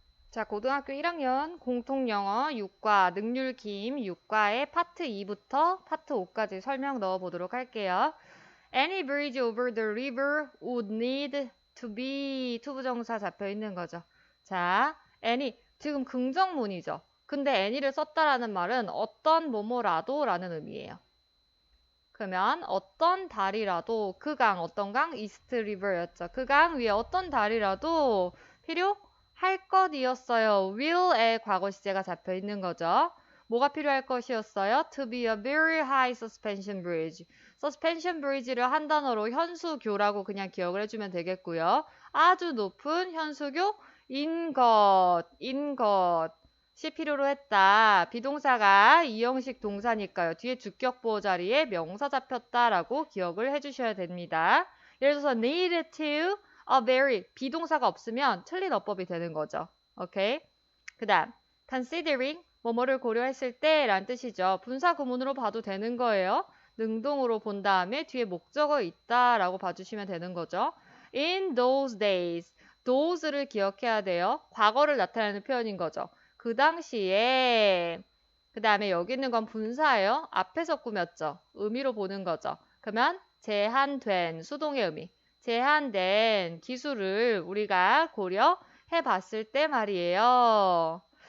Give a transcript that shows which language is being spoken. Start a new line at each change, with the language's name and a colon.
Korean: 자, 고등학교 1학년 공통영어 6과 능률기임 6과의 파트 2부터 파트 5까지 설명 넣어보도록 할게요.
English: Any bridge over the river would need to be
Korean: 투부정사 잡혀 있는 거죠. 자, any 지금 긍정문이죠. 근데 any를 썼다라는 말은 어떤 뭐뭐라도 라는 의미예요. 그러면 어떤 다리라도 그 강, 어떤 강? 이스트 리버였죠. 그 강 위에 어떤 다리라도 필요할 것이었어요. will의 과거 시제가 잡혀 있는 거죠. 뭐가 필요할 것이었어요?
English: To be a very high suspension bridge.
Korean: suspension bridge를 한 단어로 현수교라고 그냥 기억을 해주면 되겠고요. 아주 높은 현수교인 것이 필요로 했다. 비동사가 이형식 동사니까요. 뒤에 주격보호 자리에 명사 잡혔다라고 기억을 해주셔야 됩니다. 예를 들어서
English: need to a very
Korean: 비동사가 없으면 틀린 어법이 되는 거죠. 오케이? 그 다음 considering 뭐뭐를 고려했을 때 라는 뜻이죠. 분사 구문으로 봐도 되는 거예요. 능동으로 본 다음에 뒤에 목적어 있다라고 봐주시면 되는 거죠.
English: In those days those를
Korean: 기억해야 돼요. 과거를 나타내는 표현인 거죠. 그 당시에 그 다음에 여기 있는 건 분사예요. 앞에서 꾸몄죠. 의미로 보는 거죠. 그러면 제한된 수동의 의미. 제한된 기술을 우리가 고려해 봤을 때 말이에요.